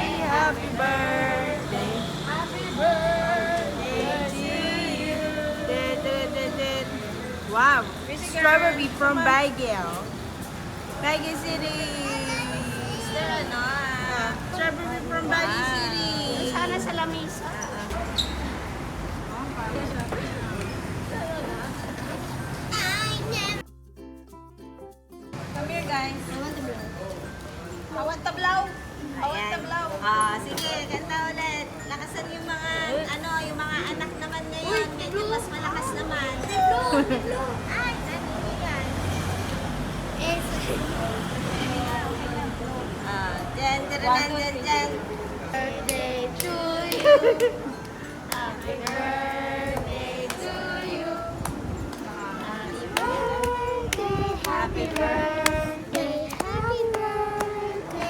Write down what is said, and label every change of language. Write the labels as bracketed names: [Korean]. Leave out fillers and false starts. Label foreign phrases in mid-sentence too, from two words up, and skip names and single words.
[English] Happy birthday. Happy birthday to you. Wow. Strawberry from Baguio. Baguio City. Strawberry from Baguio City. [Filipino] Sana sa lamisa. [English] Come here guys. I want the blow. [Filipino] Ayan. Sige, kanta ulit. Lakasan yung mga, yung mga anak naman ngayon. Medyo mas malakas naman. Ay, ano yan? Dyan, dyan, dyan, dyan. [English] Birthday to you. Happy birthday to you. Happy birthday. Happy birthday. Happy birthday.